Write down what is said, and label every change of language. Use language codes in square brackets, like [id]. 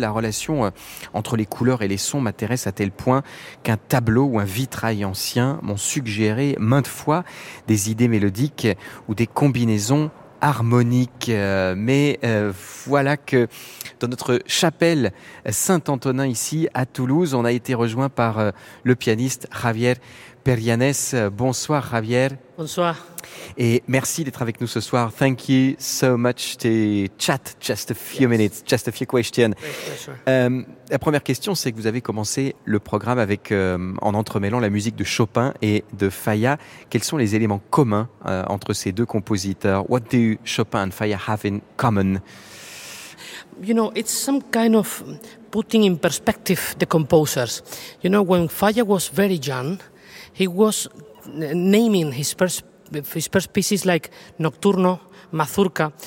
[fr] La relation entre les couleurs et les sons m'intéresse à tel point qu'un tableau ou un vitrail ancien m'ont suggéré maintes fois des idées mélodiques ou des combinaisons harmonique, mais voilà que dans notre chapelle Saint-Antonin ici à Toulouse, on a été rejoint par le pianiste Javier Perianès. Bonsoir Javier. Bonsoir. Et merci d'être avec nous ce soir. [en] Thank you so much to chat just a few minutes, just a few questions. Yes, [fr] la première question, c'est que vous avez commencé le programme avec, en entremêlant la musique de Chopin et de Falla. Quels sont les éléments communs entre ces deux compositeurs? [en] What do Chopin and Falla have in common? You know, it's some kind of putting in perspective the composers. You know, when Falla was very young, he was naming his first pieces like Nocturno, Mazurka.